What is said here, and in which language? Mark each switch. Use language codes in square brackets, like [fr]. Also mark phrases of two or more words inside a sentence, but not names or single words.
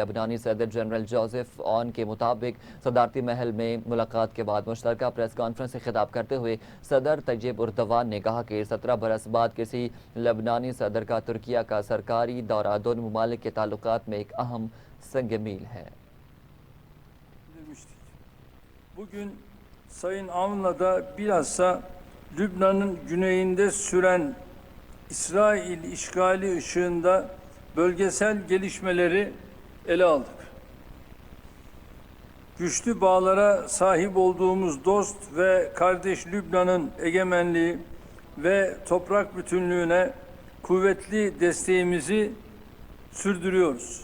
[ur] لبنانی صدر جنرل جوزف اون کے مطابق صدارتی محل میں ملاقات کے بعد مشترکہ پریس کانفرنس سے خطاب کرتے ہوئے صدر طیب اردوان نے کہا کہ 17 برس بعد کسی لبنانی صدر کا ترکیہ کا سرکاری دورہ دونوں ممالک کے تعلقات میں ایک اہم سنگ میل ہے. [tr] Bugün Sayın Avn'la da bilhassa Lübnan'ın güneyinde süren İsrail işgali ışığında bölgesel gelişmeleri ele aldık. Güçlü bağlara sahip olduğumuz dost ve kardeş Lübnan'ın egemenliği ve toprak bütünlüğüne kuvvetli desteğimizi sürdürüyoruz.